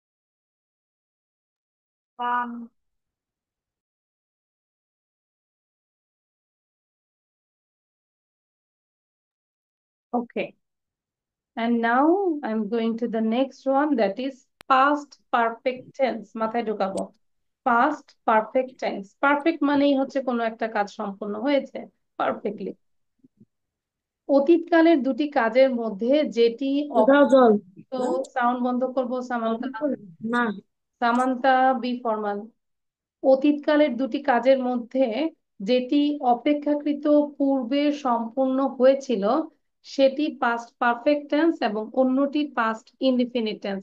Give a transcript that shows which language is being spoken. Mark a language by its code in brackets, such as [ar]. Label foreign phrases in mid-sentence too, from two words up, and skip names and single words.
[en] Okay. And now I'm going to the next one, that is past perfect tense. [bn] মাথায় ঢোকাবো। [en] Past perfect tense. [bn] Perfect মানেই হচ্ছে কোনো একটা কাজ সম্পূর্ণ হয়েছে পারফেক্টলি। অতীতকালের দুটি কাজের মধ্যে যেটি দাও জল। সাউন্ড বন্ধ করবো সামান্তা। না। [en] Samantha, be formal. [bn] অতীতকালের দুটি কাজের মধ্যে যেটি অপেক্ষাকৃত পূর্বে সম্পূর্ণ হয়েছিল সেটি [en] past perfect tense [bn] এবং অন্যটি [en] past indefinite tense.